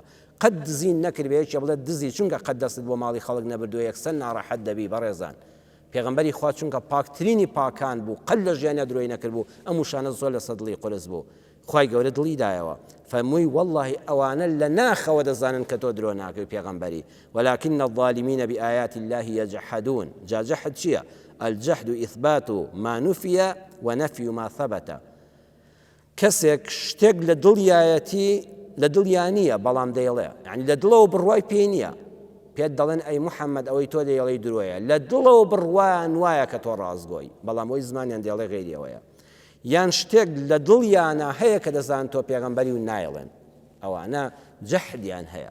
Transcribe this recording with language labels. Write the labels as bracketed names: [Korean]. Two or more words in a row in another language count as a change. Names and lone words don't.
[Central Kurdish] قەت دزین نەکردبێکێ بڵێ دزی چونکە قەت دەستت بۆ ماڵی خەڵک نەبردووە یەکسەر ناڕەحەت دەبی. بەڕێزان پێغەمبەری خوا چونکە پاکترینی پاکان بوو، قەت لە ژیانە درۆی نەکرد بوو، ئەم وشانە زۆر لەسەر دڵی قورس بوو. خوای گەورە دڵی دایەوە فەرمووی والله ئەوانە لە ناخەوە دەزانن کە تۆ درۆ ناکەی پێغەمبەری. [Arabic] ولكن الظالمين بآيات الله يجحدون. [Central Kurdish] جا جەحد چییە؟ [Arabic] الجحد إثبات ما نفي ونفي ما ثبت. [Central Kurdish] کەسێک شتێک لە دڵیایەتی لە دڵیانیە بەڵام دەیڵێ، یعنی لە دڵەوە بڕوای پێی نییە. پێت دەڵێن ئەی محەممەد ئەوەی تۆ دەیڵی درۆیە، لە دڵەوە بڕوایان وایە کە تۆ ڕازگۆی، بەڵام ئەوی زمانیان دەڵێ غێریەوەیە. یان شتێک لە دڵیانە هەیە کە دەزان تۆ پێغەمبەری و نایڵێن، ئەوانە جەحدیان هەیە.